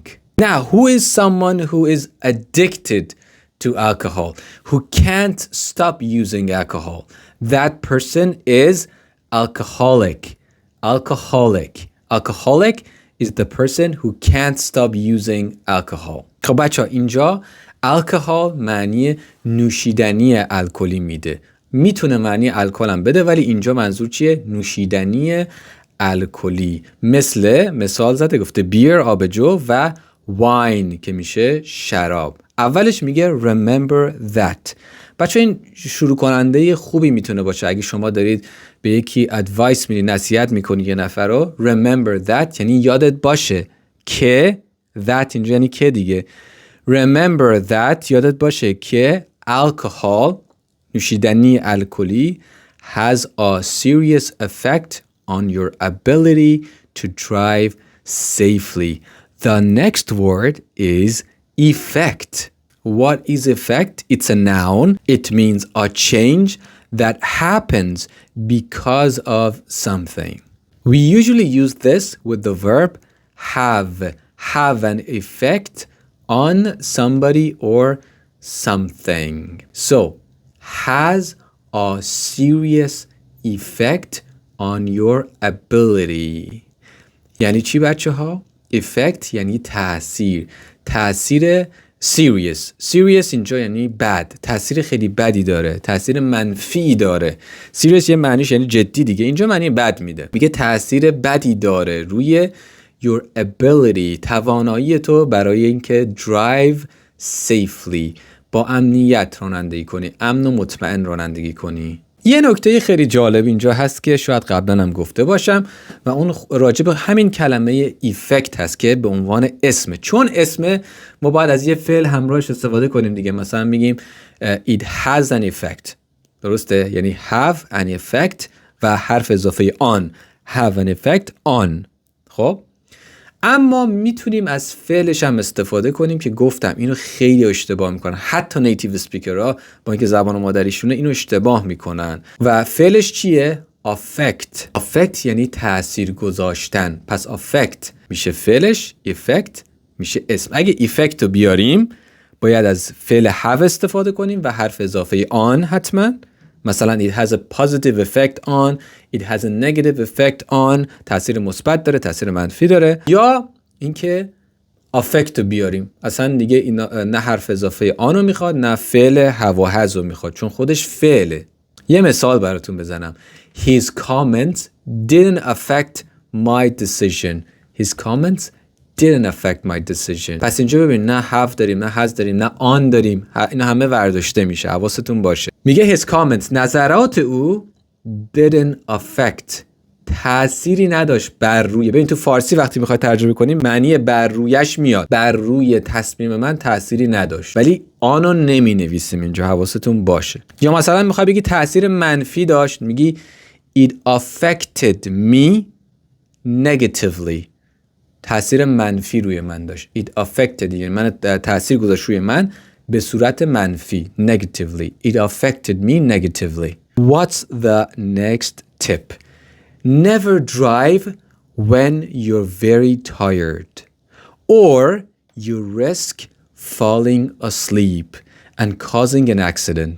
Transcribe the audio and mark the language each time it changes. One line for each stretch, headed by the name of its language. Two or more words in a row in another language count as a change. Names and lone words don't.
English: Now, who is someone who is addicted to alcohol, who can't stop using alcohol? That person is alcoholic. Alcoholic is the person who can't stop using alcohol.
Persian: خب بچه ها اینجا alcohol معنی نوشیدنی الکلی میده. میتونه معنی الکل هم بده ولی اینجا منظور چیه؟ نوشیدنی الکلی. مثال زده گفته بیر آبجو و واین که میشه شراب. اولش میگه
English: remember that.
Persian: بچه این شروع کننده خوبی میتونه باشه اگه شما دارید به یکی ادوایس میدی، نصیحت میکنی یه نفر رو.
English: remember that
Persian: یعنی یادت باشه که that اینجا یعنی که دیگه.
English: remember that
Persian: یادت باشه که
English: alcohol
Persian: نوشیدنی الکلی
English: has a serious effect on your ability to drive safely. The next word is effect. What is effect? It's a noun. It means a change that happens because of something. We usually use this with the verb have an effect on somebody or something. So, has a serious effect on your ability.
Persian: یعنی چی بچه ها؟ effect یعنی تأثیر serious اینجا یعنی بد، تأثیر خیلی بدی داره، تأثیر منفی داره. serious یه معنیش یعنی جدی دیگه، اینجا معنی بد میده. میگه تأثیر بدی داره روی
English: your ability،
Persian: توانایی تو برای اینکه
English: drive safely،
Persian: با امنیت رانندگی کنی، امن و مطمئن رانندگی کنی. یه نکته خیلی جالب اینجا هست که شاید قبلا هم گفته باشم و اون راجع به همین کلمه effect هست که به عنوان اسمه. چون اسمه ما باید از یه فعل همراهش استفاده کنیم دیگه. مثلا میگیم
English: it has an effect.
Persian: درسته؟ یعنی
English: have an effect
Persian: و حرف اضافه on.
English: have an effect on.
Persian: خب اما میتونیم از فعلش هم استفاده کنیم که گفتم اینو خیلی اشتباه میکنن. حتی
English: native speakers
Persian: با اینکه زبان مادریشونه اینو اشتباه میکنن. و فعلش چیه؟ affect یعنی تأثیر گذاشتن. پس affect میشه فعلش، effect میشه اسم. اگه effect رو بیاریم باید از فعل have استفاده کنیم و حرف اضافه on حتما.
English: مثلا it has a positive effect on, it has a negative effect on،
Persian: تأثیر مثبت داره، تأثیر منفی داره. یا اینکه affect رو بیاریم، اصلا دیگه اینا نه حرف اضافه on رو میخواد نه فعل have و has رو میخواد چون خودش فعله. یه مثال براتون بزنم.
English: His comments didn't affect my decision. His comments didn't affect my decision.
Persian: پس اینجا ببین نه have داریم نه has داریم نه on داریم، اینا همه ورداشته میشه، حواستون باشه. میگه
English: his comments،
Persian: نظرات او
English: didn't affect،
Persian: تأثیری نداشت بر روی. ببین تو فارسی وقتی میخوای ترجمه کنی معنی بر رویش میاد، بر روی تصمیم من تأثیری نداشت، ولی آنو نمی نویسیم اینجا، حواستون باشه. یا مثلا میخوای بگی تأثیر منفی داشت، میگی
English: it affected me negatively،
Persian: تأثیر منفی روی من داشت.
English: it affected
Persian: یعنی من تأثیر گذاشت روی من به صورت منفی، negatively.
English: it affected me negatively. What's the next tip? Never drive when you're very tired or you risk falling asleep and causing an accident.